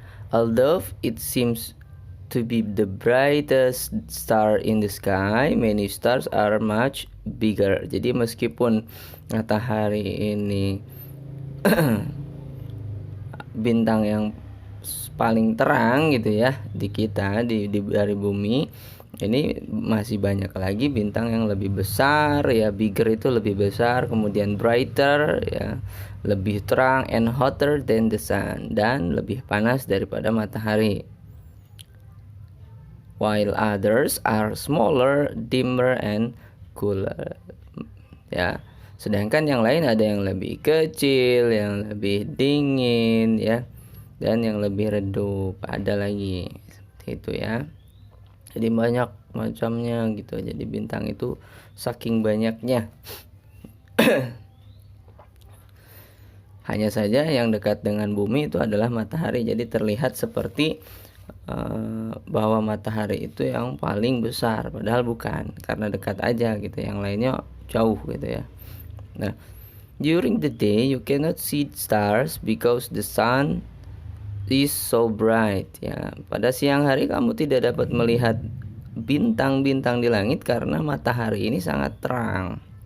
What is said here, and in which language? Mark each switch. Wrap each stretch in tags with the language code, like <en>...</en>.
<en>Although it seems to be the brightest star in the sky, many stars are much bigger.</en> <id>Jadi meskipun matahari ini bintang yang paling terang gitu ya di kita dari bumi, ini masih banyak lagi bintang yang lebih besar ya. Bigger itu lebih besar, kemudian brighter ya, lebih terang,</id> <en>and hotter than the sun,</en> <id>dan lebih panas daripada matahari.</id> <en>While others are smaller, dimmer, and cooler ya.</en> <id>Sedangkan yang lain ada yang lebih kecil, yang lebih dingin ya, dan yang lebih redup, ada lagi seperti itu ya. Jadi banyak macamnya gitu. Jadi bintang itu saking banyaknya. Hanya saja yang dekat dengan bumi itu adalah matahari. Jadi terlihat seperti bahwa matahari itu yang paling besar, padahal bukan, karena dekat aja gitu. Yang lainnya jauh gitu ya.</id> <en>Nah, during the day you cannot see stars because the sun is so bright ya.</en> <id>Pada siang hari kamu tidak dapat melihat bintang-bintang di langit karena matahari ini sangat terang.</id>